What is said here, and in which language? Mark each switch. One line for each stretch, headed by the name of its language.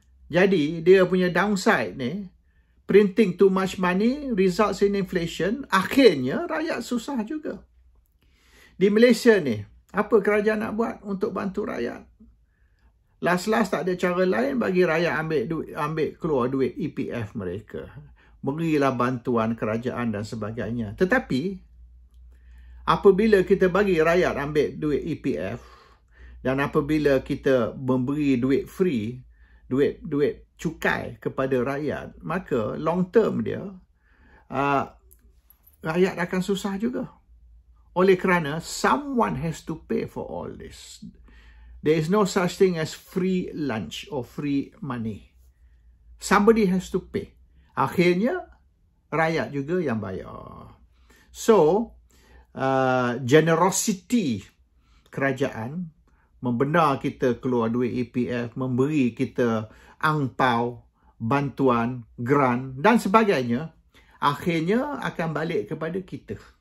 Malay: Jadi dia punya
English: downside ni, printing too much money results in inflation.
Malay: Akhirnya rakyat susah juga. Di Malaysia ni, apa kerajaan nak buat untuk bantu rakyat? Last tak ada cara lain bagi rakyat ambil keluar duit EPF mereka. Berilah bantuan kerajaan dan sebagainya. Tetapi, apabila kita bagi rakyat ambil duit EPF dan apabila kita memberi duit free, duit cukai kepada rakyat, maka long term dia, rakyat akan susah juga. Oleh kerana
English: someone has to pay for all this. There is no such thing as free lunch or free money. Somebody has to pay.
Malay: Akhirnya, rakyat juga yang bayar. So, generosity kerajaan membenar kita keluar duit EPF, memberi kita angpau, bantuan, grant dan sebagainya, akhirnya akan balik kepada kita.